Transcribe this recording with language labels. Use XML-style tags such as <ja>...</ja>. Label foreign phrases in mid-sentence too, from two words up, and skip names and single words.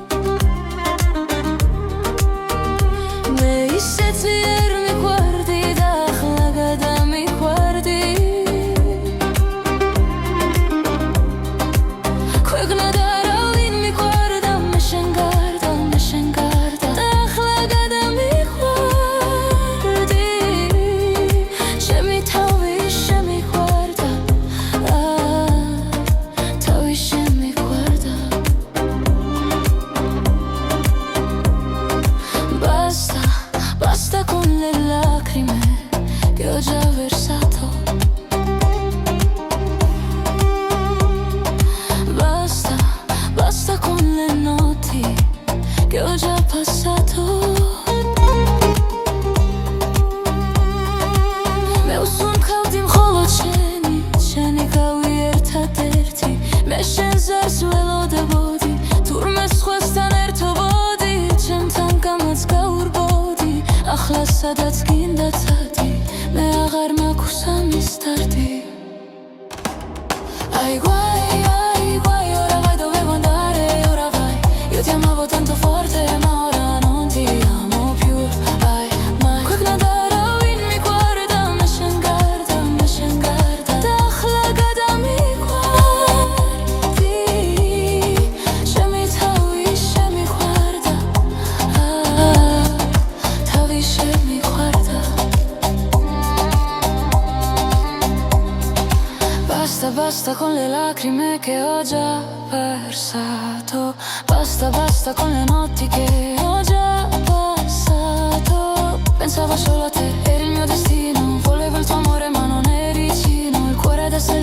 <ka>მე ისეც ვერ მიყვარდი და ახლა გადამიყვარდი ქვეყნა და არავინ მიყვარდა მე შენ გარდა და ახლა გადამიყვარდი ჩემი თავი შემიყვარდა თავი შემიყვარდა</ka> <it>basta con le lacrime che ho già versato basta con le notti che ho già passato</it> <ka>მე უსუნთქავდი მხოლოდ შენი გავი ერთადერთი მე შენ ზარს ველოდებოდი თურმე სხვასთან ერთობოდი ჩემთან გამაც გაურბოდი ახლა სადაც გინდა წადი მე აღარ მაქვს ამის დარდი</ka> <it>ai guai ora vai dove vuoi andare ora vai io ti amavo tanto forte ma ora non ti amo più ai mai</it> <ka>ქვეყნა და არავინ მიყვარდა მე შენ გარდა და ახლა გადამიყვარდი ჩემი თავი შემიყვარდა თავი შემიყვარდა</ka> <it>basta con le lacrime che ho già versato basta con le notti che ho già passato pensavo solo a te eri il mio destino volevo il tuo amore ma non eri vicino il cuore adesso è</it>